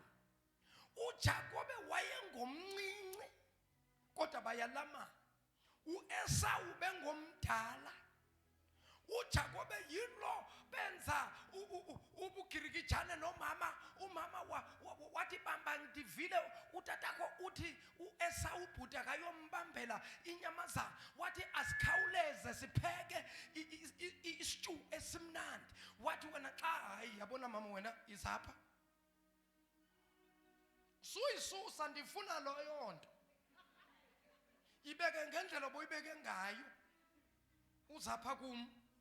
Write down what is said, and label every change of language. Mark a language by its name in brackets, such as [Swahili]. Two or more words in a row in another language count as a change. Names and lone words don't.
[Xhosa] uJakobe wayengomncinci kodwa bayalama. uEsawu bengomdala. uJakobe yilo benza ubugirigijane nomama. umama wathi bamba ndivile utatakho uthi uEsawu bhuta kayombambela inyamazana, wathi asikhawuleze sipheke isitew esimnandi. wathi wena xa hayi yabona mama wena izapha suyisusa ndifuna loyo nto ibeke ngendlela oboyibeke ngayo uzapha kum.